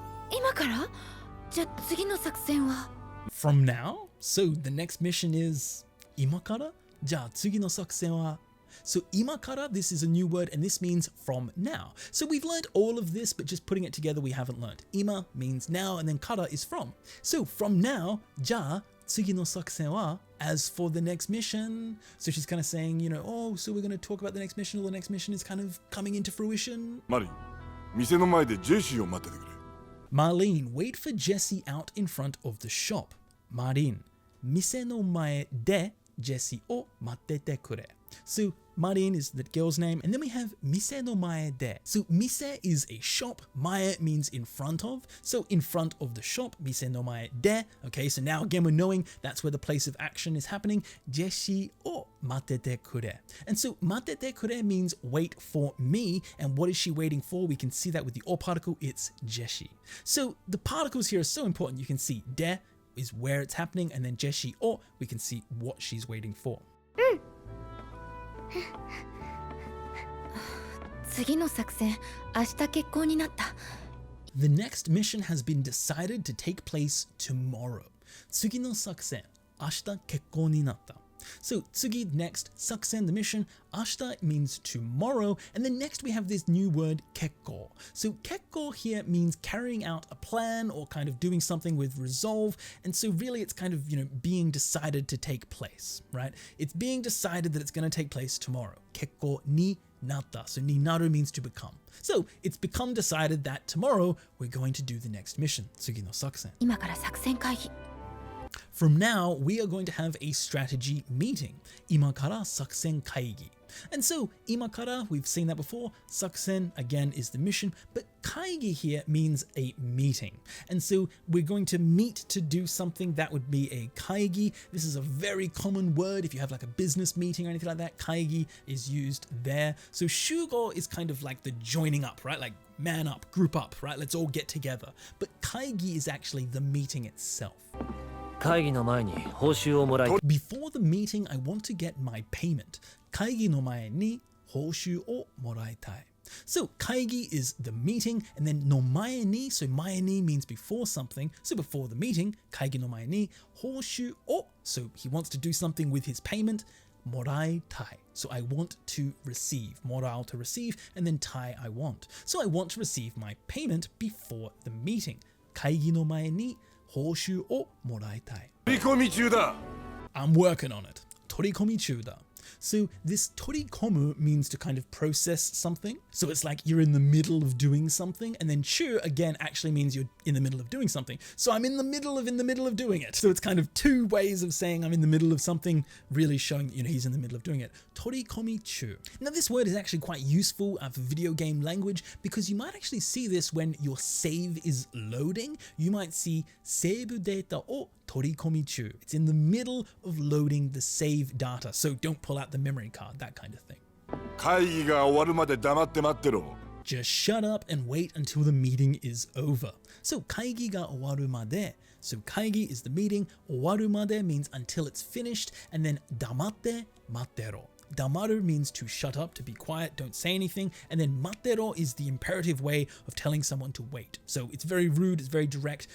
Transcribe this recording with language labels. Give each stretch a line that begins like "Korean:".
Japanese: 今から？じゃあ次の作戦は？
English: From now? So the next mission is
Japanese: 今から? じゃあ次の作戦は?
English: So 今から this is a new word and this means from now. So we've learned all of this, but just putting it together we haven't learned. 今 means now and then から is from. So from now,
Japanese: じゃあ次の作戦は?
English: As for the next mission, so she's kind of saying, you know, oh, so we're going to talk about the next mission, or the next mission is kind of coming into fruition.
Japanese: マリン、店の前でジェシーを待っててくれ。
English: Marlene, wait for Jessie out in front of the shop. Marlene,
Japanese: 店の前で Jessie を待っててくれ.
English: So Marlene is the girl's name, and then we have 店の前で. So 店 is a shop, 前 means in front of, so in front of the shop, 店の前で. Okay, so now again we're knowing that's where the place of action is happening.
Japanese: ジェシーを待っててくれ.
English: And so 待っててくれ means wait for me, and what is she waiting for? We can see that with the or particle, it's ジェシー. So the particles here are so important. You can see で is where it's happening, and then ジェシーを we can see what she's waiting for.
Japanese: 次の作戦、明日決行になった。
English: The next mission has been decided to take place tomorrow.
Japanese: 次の作戦、明日決行になった。
English: So 次 next 作戦 the mission 明日 means tomorrow, and then next we have this new word 決行. So 決行 here means carrying out a plan or kind of doing something with resolve, and so really it's kind of, you know, being decided to take place, right? It's being decided that it's going to take place tomorrow.
Japanese: 決行になった.
English: So になる means to become. So it's become decided that tomorrow we're going to do the next mission.
Japanese: 次の作戦. 今から作戦会議。
English: From now, we are going to have a strategy meeting.
Japanese: 今から作戦会議.
English: And so, 今から, we've seen that before. 作戦, again, is the mission. But 会議 here means a meeting. And so, we're going to meet to do something that would be a 会議. This is a very common word if you have like a business meeting or anything like that. 会議 is used there. So, 集合 is kind of like the joining up, right? Like man up, group up, right? Let's all get together. But 会議 is actually the meeting itself.
Japanese: 会議の前に報酬をもらい。
English: Before the meeting, I want to get my payment.
Japanese: 会議の前に報酬をもらいたい.
English: So 会議 is the meeting, and then の前に, so 前に means before something. So before the meeting,
Japanese: 会議の前に報酬を,
English: so he wants to do something with his payment. moraitai. So I want to receive. Moral to receive, and then tai I want. So I want to receive my payment before the meeting.
Japanese: 会議の前に報酬をもらいたい。取り込み中だ。
English: I'm working on it.
Japanese: 取り込み中だ。
English: So this torikomu means to kind of process something. So it's like you're in the middle of doing something, and then chu again actually means you're in the middle of doing something. So I'm in the middle of doing it. So it's kind of two ways of saying I'm in the middle of something, really showing, he's in the middle of doing it. Torikomi chu. Now this word is actually quite useful for video game language because you might actually see this when your save is loading. You might see
Japanese: save data o torikomi chu.
English: It's in the middle of loading the save data. So don't pull out the memory card, that kind of thing.
Japanese: 会議が終わるまで黙って待ってろ。
English: Just shut up and wait until the meeting is over. So 会議が終わるまで. So 会議 is the meeting. 終わるまで means until it's finished. And then
Japanese: 黙って待ってろ.
English: Damaru means to shut up, to be quiet, don't say anything. And then matero is the imperative way of telling someone to wait. So it's very rude, it's very direct.